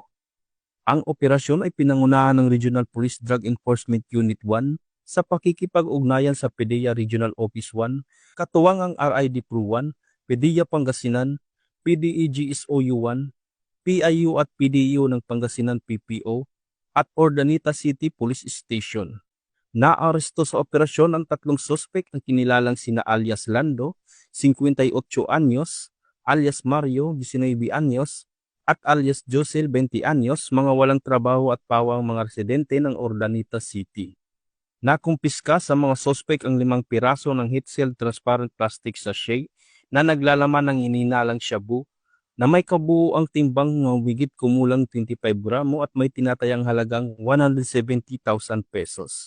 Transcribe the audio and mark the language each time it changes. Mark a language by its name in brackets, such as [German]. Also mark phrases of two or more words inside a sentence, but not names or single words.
[Filipino] Ang operasyon ay pinangunahan ng Regional Police Drug Enforcement Unit 1 sa pakikipag-ugnayan sa PDEA Regional Office 1, katuwang ang RID Pro 1, PDEA Pangasinan, PDEGSOU 1, PIU at PDEO ng Pangasinan PPO, at Urdaneta City Police Station. Naaresto sa operasyon ang 3 suspect ang kinilalang sina alias Lando, 58 anyos, alias Mario, 19 anyos, at alias Josel, 20 anyos, mga walang trabaho at pawang mga residente ng Urdaneta City. Nakumpiska sa mga suspect ang 5 piraso ng [English] heat-sealed transparent plastic sachet [Filipino] na naglalaman ng ininalang shabu na may kabuuang timbang ng higit kumulang 25 gramo at may tinatayang halagang 170,000 pesos.